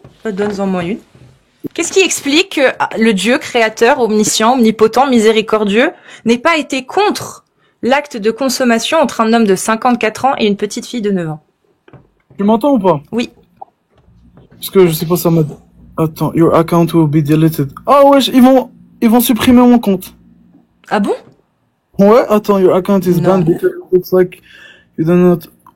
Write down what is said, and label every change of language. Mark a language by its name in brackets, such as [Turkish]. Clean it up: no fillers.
[French] Donne-en moi une. Qu'est-ce qui explique que le Dieu créateur, omniscient, omnipotent, miséricordieux, n'ait pas été contre l'acte de consommation entre un homme de 54 ans et une petite fille de 9 ans? Tu m'entends ou pas? Oui. Parce que je sais pas, ça m'a... Attends, [English] your account will be deleted. [French] Ah ouais, ils vont supprimer mon compte. Ah bon? Ouais, attends, [English] your account is banned because it looks like you do not...